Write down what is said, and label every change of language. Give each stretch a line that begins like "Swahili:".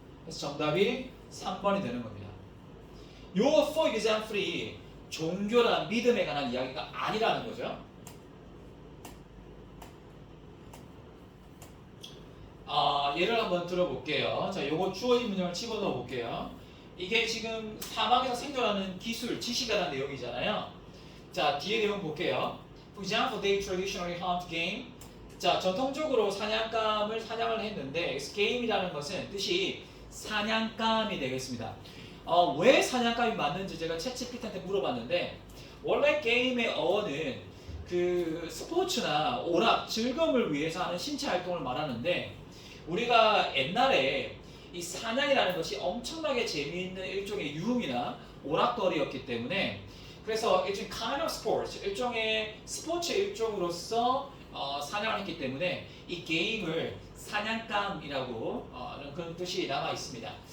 Korean: 그래서 정답이 3번이 되는 겁니다. 요
English: for example
Korean: 이 종교란 믿음에 관한 이야기가 아니라는 거죠. 예를 한번 들어볼게요. 자, 요거 주어진 문장을 집어넣어 볼게요. 이게 지금 사막에서 생존하는 기술, 지식에 관한 내용이잖아요. 자, 뒤에 내용 볼게요.
English: For example, they traditionally hunt game.
Korean: 자, 전통적으로 사냥을 했는데 game이라는 것은 뜻이 사냥감이 되겠습니다. 왜 사냥감이 맞는지 제가 챗GPT한테 물어봤는데 원래 게임의 어원은 그 스포츠나 오락, 즐거움을 위해서 하는 신체 활동을 말하는데 우리가 옛날에 이 사냥이라는 것이 엄청나게 재미있는 일종의 유흥이나 오락거리였기 때문에 그래서 일종의
English: kind of sports,
Korean: 일종의 스포츠 일종으로서 사냥을 했기 때문에 이 게임을 사냥감이라고 그런 뜻이 남아 있습니다.